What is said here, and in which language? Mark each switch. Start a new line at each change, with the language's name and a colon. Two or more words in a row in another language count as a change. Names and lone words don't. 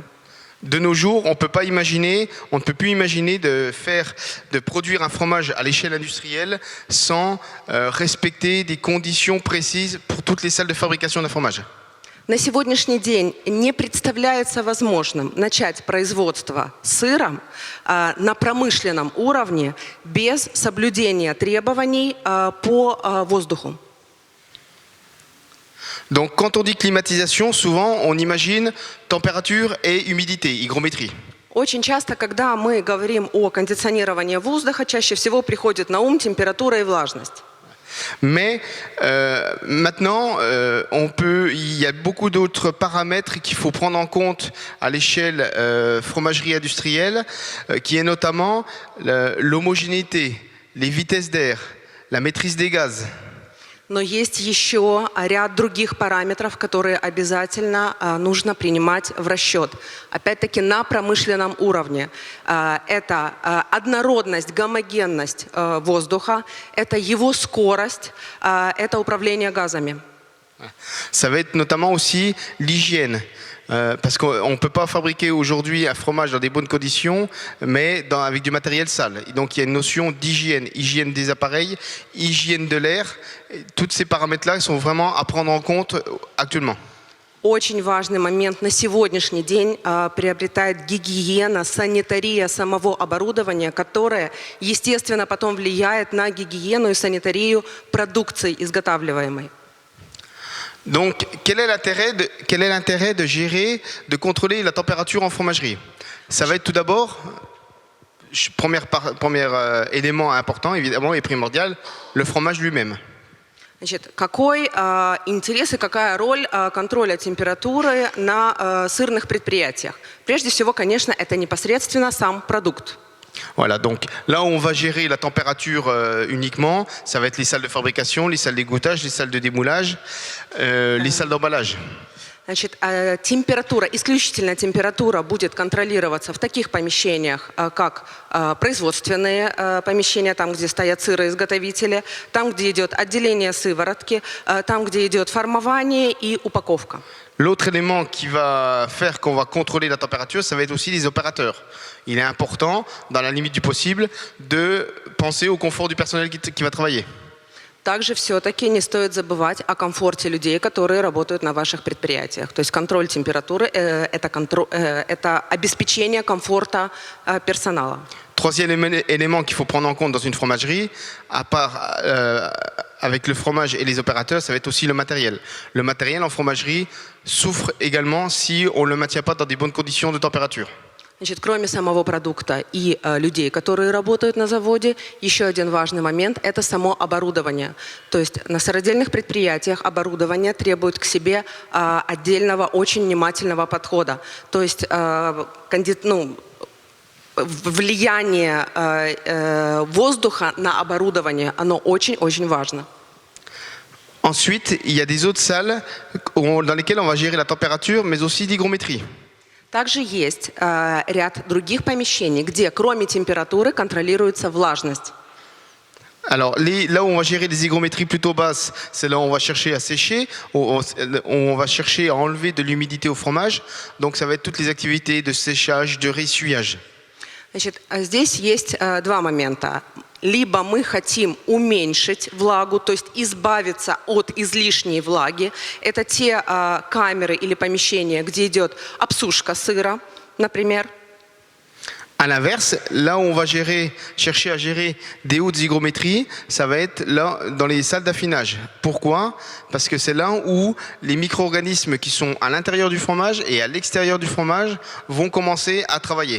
French: De nos jours, on ne peut plus imaginer de produire un fromage à l'échelle industrielle sans respecter des conditions précises pour toutes les salles de fabrication d'un fromage.
Russian: На сегодняшний день не представляется возможным начать производство сыра на промышленном уровне без соблюдения требований по воздуху.
French: Donc quand on dit climatisation, souvent on imagine température et humidité, hygrométrie.
Russian: Очень часто, когда мы говорим о кондиционировании воздуха, чаще всего приходит на ум температура и влажность.
French: Mais maintenant, il y a beaucoup d'autres paramètres qu'il faut prendre en compte à l'échelle fromagerie industrielle, qui est notamment l'homogénéité, les vitesses d'air, la maîtrise des gaz.
Russian: Но есть еще ряд других параметров, которые обязательно нужно принимать в расчет. Опять-таки на промышленном уровне. Это однородность, гомогенность воздуха, это его скорость, это управление газами.
French: Ça va être notamment aussi l'hygiène. Parce qu'on ne peut pas fabriquer aujourd'hui un fromage dans des bonnes conditions, mais avec du matériel sale. Et donc il y a une notion d'hygiène, hygiène des appareils, hygiène de l'air. Tous ces paramètres-là sont vraiment à prendre en compte actuellement.
Russian: Очень важный момент на сегодняшний день приобретает гигиена, санитария самого оборудования, которая, естественно, потом влияет на гигиену и санитарию продукции изготавливаемой.
French: Donc, quel est l'intérêt de gérer, de contrôler la température en fromagerie? Ça va être tout d'abord, premier élément important, évidemment, et primordial, le fromage lui-même.
Russian: Значит, какой интерес и какая роль контроля температуры на сырных предприятиях? Прежде всего, конечно, это непосредственно сам продукт.
French: Voilà, donc là où on va gérer la température uniquement, ça va être les salles de fabrication, les salles d'égouttage, les salles de démoulage, les salles d'emballage.
Russian: Значит, температура, исключительно температура будет контролироваться в таких помещениях, как производственные помещения, там, где стоят сыроизготовители, там, где идет отделение сыворотки, там, где идет формование и упаковка.
French: L'autre élément qui va faire qu'on va contrôler la température, ça va être aussi les opérateurs. Il est important, dans la limite du possible, de penser au confort du personnel qui va travailler.
Russian: Также все-таки не стоит забывать о комфорте людей, которые работают на ваших предприятиях. То есть контроль температуры – это обеспечение комфорта персонала.
French: Troisième élément qu'il faut prendre en compte dans une fromagerie, à part avec le fromage et les opérateurs, ça va être aussi le matériel. Le matériel en fromagerie souffre également si on ne le maintient pas dans des bonnes conditions de température.
Russian: Значит, кроме самого продукта и людей, которые работают на заводе, еще один важный момент – это само оборудование. То есть на сыродельных предприятиях оборудование требует к себе отдельного, очень внимательного подхода. То есть влияние воздуха на оборудование, оно очень-очень важно.
French: Ensuite, il y a des autres salles dans lesquelles on va gérer la température, mais aussi l'hygrométrie.
Russian: Также есть ряд других помещений, где кроме температуры контролируется влажность.
French: Alors, là où on va gérer des hygrométries plutôt basses, c'est là où on va chercher à sécher, où on va chercher à enlever de l'humidité au fromage. Donc, ça va être toutes les activités de séchage, de ressuyage.
Russian: Значит, здесь есть два момента. Либо мы хотим уменьшить влагу, то есть избавиться от излишней влаги. Это те камеры или помещения, где идет обсушка сыра, например.
French: À l'inverse, là où on va chercher à gérer des hautes hygrométries, ça va être là dans les salles d'affinage. Pourquoi? Parce que c'est là où les micro-organismes qui sont à l'intérieur du fromage et à l'extérieur du fromage vont commencer à travailler.